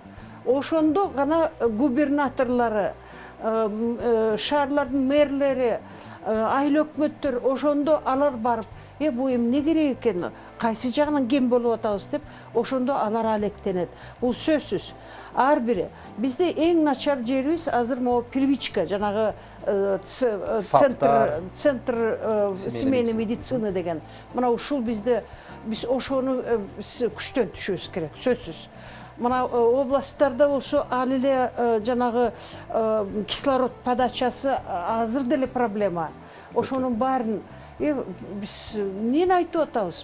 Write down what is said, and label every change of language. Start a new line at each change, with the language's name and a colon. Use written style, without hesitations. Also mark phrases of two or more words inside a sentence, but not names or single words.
Kyrgyz: Ошондо гана губернаторлору, шаарлардын мэрлери, айыл өкмөттөр, ошондо алар барып, бу эмне керек экен, кайсы жагынан кем болуп атабыз деп, ошондо алар алектенет. Бул сөзсүз. Ар бири. Бизде эң начар жерибиз азыр могу первичка, жанагы
Russian: центр семейной медицины
Kyrgyz: деген. Мына ушул бизде, биз ошону күчтөн түшүбүз керек, сөзсүз. Мына областтарда болсо ал эле жанагы кислород подачасы азыр деле проблема. Ошонун баарын биз эмнени айтып атабыз?